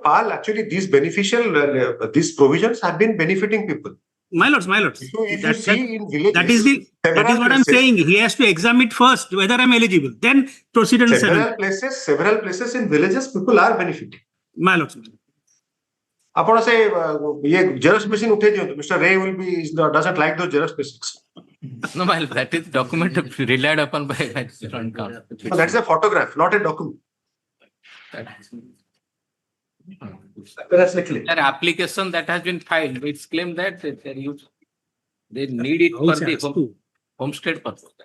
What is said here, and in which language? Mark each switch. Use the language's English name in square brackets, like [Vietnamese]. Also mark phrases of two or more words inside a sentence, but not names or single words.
[English] Pal, actually these these provisions have been benefiting people. My lords. If you see in villages, that is what I'm saying. He has to examine it first whether I'm eligible. Then proceed under several places in villages, people are benefiting. My lords. [Odia] ଆପଣ ସେ ये [English] Xerox machine [Odia] ଉଠେଇ ଦିଅନ୍ତୁ. [English] Mr. Ray doesn't like those Xerox machines. No, my lord, that is document relied upon by No, that's a photograph, not a document. Their application that has been filed, it's claimed that they need it for the homestead purpose.